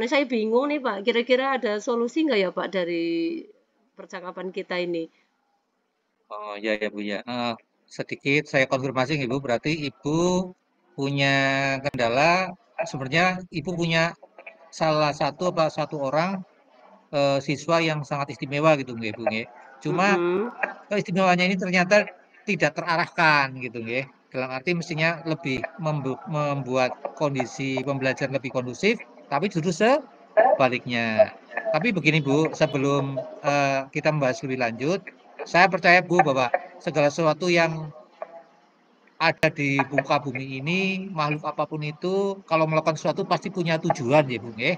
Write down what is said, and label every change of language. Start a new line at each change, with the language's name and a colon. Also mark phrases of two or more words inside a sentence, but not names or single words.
Indonesian: Nah, saya bingung nih, Pak. Kira-kira ada solusi nggak ya, Pak, dari percakapan kita ini? Oh ya ya Bu ya. Sedikit saya konfirmasi Ibu, berarti Ibu punya kendala, sebenarnya Ibu punya salah satu orang siswa yang sangat istimewa gitu nggih Bu nggih. Cuma keistimewanya ini ternyata tidak terarahkan gitu nggih. Dalam arti mestinya lebih membuat kondisi pembelajaran lebih kondusif, tapi justru sebaliknya. Tapi begini Bu, sebelum kita membahas lebih lanjut, saya percaya Bu bahwa segala sesuatu yang ada di muka bumi ini, makhluk apapun itu, kalau melakukan sesuatu pasti punya tujuan ya Bu nggih.